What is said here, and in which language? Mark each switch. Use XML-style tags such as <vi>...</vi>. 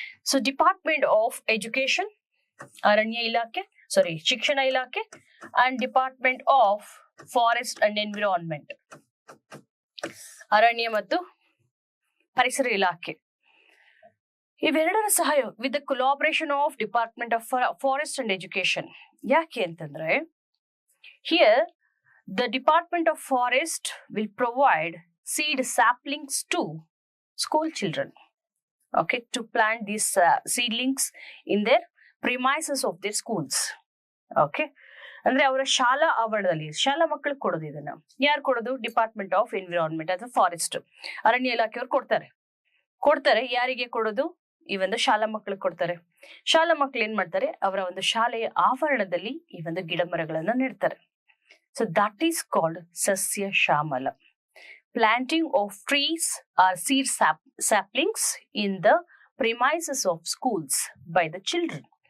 <en>so department of education,</en> <kn>ಅರಣ್ಯ ಇಲಾಖೆ, ಶಿಕ್ಷಣ ಇಲಾಖೆ,</kn> <en>and department of forest and environment,</en> <kn>ಅರಣ್ಯ ಮತ್ತು ಪರಿಸರ ಇಲಾಖೆ, ಇವೆರಡರ ಸಹಾಯ</kn> <en>With the collaboration of department of forest and education.</en> <kn>ಯಾಕೆ ಅಂತಂದ್ರೆ</kn> <en>Here the department of forest will provide seed saplings to school children, okay, to plant these seedlings in their premises of their schools.</en> <kn>Okay, ಅಂದ್ರೆ ಅವರ ಶಾಲಾ ಆವರಣದಲ್ಲಿ ಶಾಲಾ ಮಕ್ಕಳಿಗೆ ಕೊಡೋದು. ಇದನ್ನ ಯಾರು ಕೊಡೋದು? ಡಿಪಾರ್ಟ್ಮೆಂಟ್ ಆಫ್ ಎನ್ವಿರಾನ್ಮೆಂಟ್ ಅಥವಾ ಫಾರೆಸ್ಟ್, ಅರಣ್ಯ ಇಲಾಖೆಯವರು ಕೊಡ್ತಾರೆ. ಯಾರಿಗೆ ಕೊಡೋದು? ಈ ಒಂದು ಶಾಲಾ ಮಕ್ಕಳಿಗೆ ಕೊಡ್ತಾರೆ. ಶಾಲಾ ಮಕ್ಕಳು ಏನ್ ಮಾಡ್ತಾರೆ? ಅವರ ಒಂದು ಶಾಲೆಯ ಆವರಣದಲ್ಲಿ ಈ ಒಂದು ಗಿಡ ಮರಗಳನ್ನ ನೆಡ್ತಾರೆ.</kn> <en>So that is called Sasya Shyamala. Planting of trees or seed saplings in the premises of schools by the children.</en>